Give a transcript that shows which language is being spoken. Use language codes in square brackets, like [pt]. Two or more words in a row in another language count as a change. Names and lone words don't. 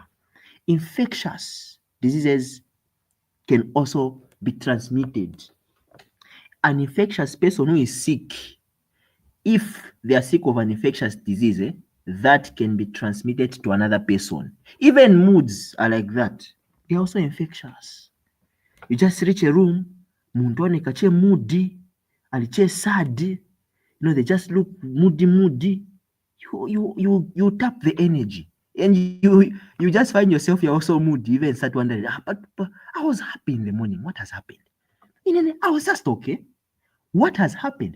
[en] Infectious diseases can also be transmitted. An infectious person who is sick, if they are sick of an infectious disease, that can be transmitted to another person. Even moods are like that. They're also infectious. You just reach a room, [bem] muntu onekache moody, aliche sad, [en] they just look moody. You tap the energy, and you just find yourself, you're also moody. Even start wondering, but I was happy in the morning. What has happened? I was just okay. What has happened?